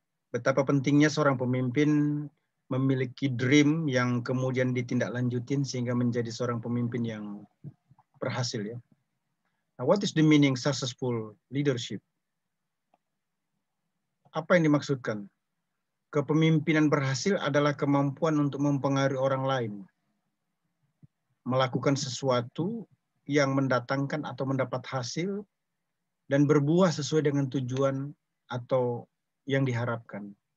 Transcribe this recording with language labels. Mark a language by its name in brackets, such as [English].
[Indonesian] Betapa pentingnya seorang pemimpin memiliki dream yang kemudian ditindaklanjutin sehingga menjadi seorang pemimpin yang berhasil, ya. [English] Now, what is the meaning successful leadership? [Indonesian] Apa yang dimaksudkan? Kepemimpinan berhasil adalah kemampuan untuk mempengaruhi orang lain, melakukan sesuatu yang mendatangkan atau mendapat hasil dan berbuah sesuai dengan tujuan atau yang diharapkan.